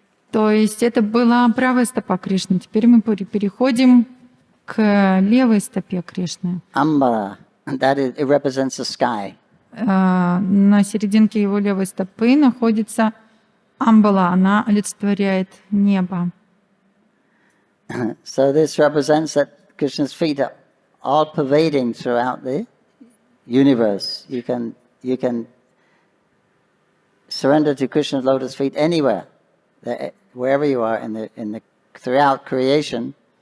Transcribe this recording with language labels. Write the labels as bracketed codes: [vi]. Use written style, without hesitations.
[ru] То есть это была правая стопа Кришны. Теперь мы переходим к левой стопе Кришны. [en] Ambara, it represents the sky. [ru] На серединке его левой стопы находится Амбала, она олицетворяет небо. [en] So this represents that Krishna's feet are all pervading throughout the universe. You can surrender to Krishna's lotus feet anywhere, wherever you are throughout creation.